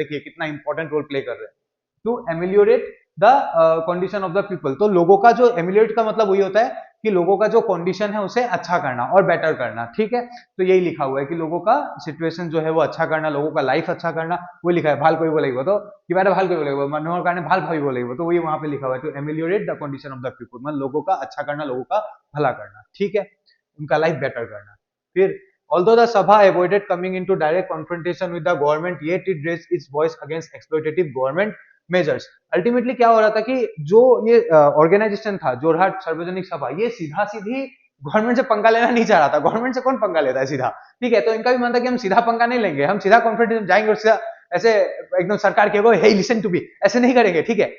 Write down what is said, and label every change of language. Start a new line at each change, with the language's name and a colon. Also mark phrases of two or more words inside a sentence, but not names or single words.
Hindi: देखिए कितना
English: important role play
Hindi: कर रहे हैं।
English: to ameliorate the condition of the people.
Hindi: तो लोगों का जो एमिलियोरेट का मतलब वही होता है कि लोगों का जो कंडीशन है उसे अच्छा करना और बेटर करना, ठीक है। तो यही लिखा हुआ है कि लोगों का सिचुएशन जो है वो अच्छा करना, लोगों का लाइफ अच्छा करना, वो लिखा है।
Assamese: ভাল কৰিব লাগিব, तो কিবা এটা ভাল কৰিব লাগিব, মানুহৰ কাৰণে ভাল ভাবিব লাগিব,
Hindi: तो वही वहां पे लिखा हुआ है,
English: to ameliorate the condition of the people,
Hindi: मतलब लोगों का अच्छा करना, लोगों का भला करना, ठीक है, उनका
English: life better
Hindi: करना।
English: फिर although the sabha avoided coming into direct confrontation with the government, yet it raised its voice against exploitative government मेजर्स।
Hindi: अल्टीमेटली क्या हो रहा था कि जो ये ऑर्गेनाइजेशन था जोरहाट सार्वजनिक सभा, ये सीधा सीधी गवर्नमेंट से पंगा लेना नहीं चाह रहा था। गवर्नमेंट से कौन पंगा लेता है सीधा, ठीक है। तो इनका भी मन था कि हम सीधा पंगा नहीं लेंगे, हम सीधा कॉन्फ्रंटेशन जाएंगे और सीधा ऐसे एकदम सरकार के
English: hey listen to be,
Hindi: ऐसे नहीं करेंगे, ठीक है।